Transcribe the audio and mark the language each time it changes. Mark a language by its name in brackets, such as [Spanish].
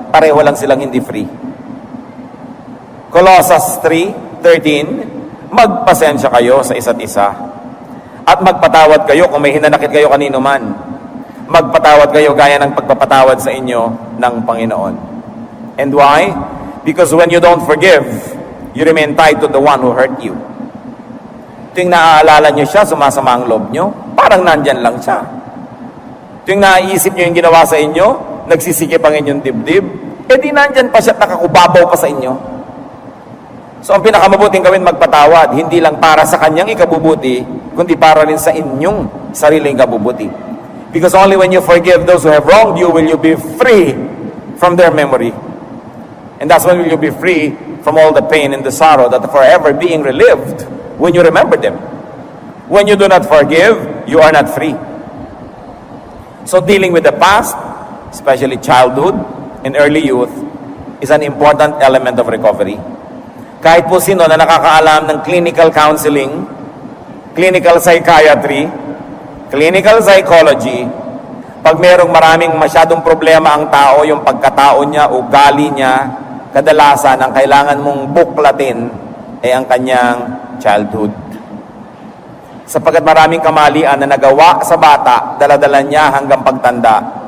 [English] Pareho lang silang hindi free. [Filipino] Colossians 3:13, magpasensya kayo sa isa't isa at magpatawad kayo kung may hinanakit kayo kanino man. Magpatawad kayo gaya ng pagpapatawad sa inyo ng Panginoon. [English] And why? Because when you don't forgive, you remain tied to the one who hurt you. [Filipino] Tuwing naaalala nyo siya, sumasama ang loob nyo, parang nandyan lang siya. Tuwing naiisip nyo yung ginawa sa inyo, nagsisikip ang inyong dibdib, di nandyan pa siya at nakakubabaw pa sa inyo. So ang pinakamabuting gawin magpatawad, hindi lang para sa kanyang ikabubuti, kundi para rin sa inyong sariling ikabubuti. [English] Because only when you forgive those who have wronged you, will you be free from their memory. And that's when you'll be free from all the pain and the sorrow that are forever being relived when you remember them. When you do not forgive, you are not free. So dealing with the past, especially childhood and early youth, is an important element of recovery. [Filipino] Kahit po sino na nakakaalam ng [English] clinical counseling, clinical psychiatry, clinical psychology. [Filipino] Pag merong maraming masyadong problema ang tao, yung pagkatao niya, ugali niya, kadalasan ang kailangan mong buklatin ay ang kanyang childhood. Sapagkat maraming kamalian na nagawa sa bata, daladala niya hanggang pagtanda.